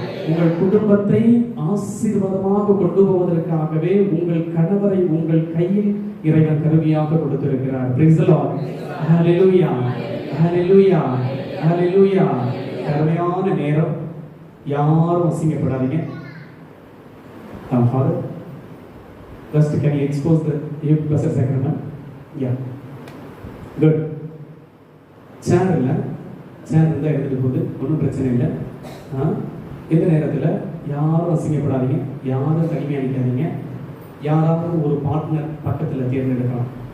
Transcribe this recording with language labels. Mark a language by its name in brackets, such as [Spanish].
[Tamil] உங்கள் குடும்பத்தை ஆசீர்வாதமாக கொண்டு போவதற்காகவே உங்கள் கணவரை உங்கள் கையில் இறைவன் கருவியாக கொடுத்திருக்கிறார். [English] Praise the Lord. Hallelujah. Hallelujah. Hallelujah. [Tamil] கருமையான நேரம் யாரும் அசிங்கப்படாதீங்க. [English] Father, first can you expose the blessed sacrament? Yeah. Good. [Tamil] சேர் இல்லை சேர் இருந்தால் எடுத்துகிட்டு போகுது ஒன்றும் பிரச்சனை இல்லை இந்த நேரத்தில் யாரும் அசிங்கப்படாதீங்க யாரும் தனிமையாக அடிக்காதீங்க யாராவது ஒரு பார்ட்னர் பக்கத்தில் தேர்ந்தெடுக்கலாம்